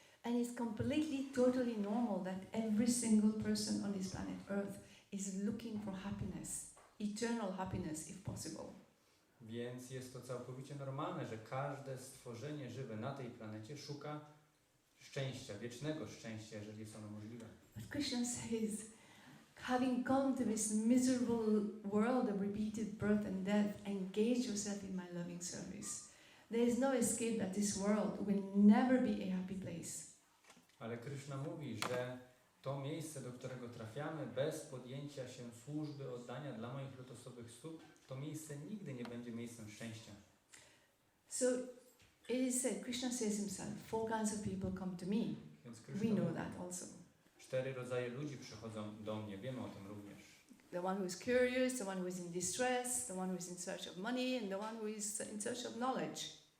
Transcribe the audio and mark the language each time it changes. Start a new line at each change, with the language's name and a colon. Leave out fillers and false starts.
English: And it's completely, totally normal that every single person on this planet Earth is looking for happiness, eternal happiness if possible.
Polish: Więc jest to całkowicie normalne, że każde stworzenie żywe na tej planecie szuka szczęścia, wiecznego szczęścia, jeżeli jest ono możliwe.
English: But Krishna says, having come to this miserable world of repeated birth and death, engage yourself in my loving service. There is no escape that this world will never be a happy place.
Polish: Ale Kryszna mówi, że to miejsce, do którego trafiamy bez podjęcia się służby, oddania dla moich lotosowych stóp, to miejsce nigdy nie będzie miejscem szczęścia.
English: So it is said, Krishna says himself, 4 kinds of people come to me.
Polish: Więc
English: We
Polish: Kryszna
English: know
Polish: mówi,
English: that also.
Polish: 4 rodzaje ludzi przychodzą do mnie, wiemy o tym również.
English: The one who is curious, the one who is in distress, the one who is in search of money, and the one who is in search of knowledge.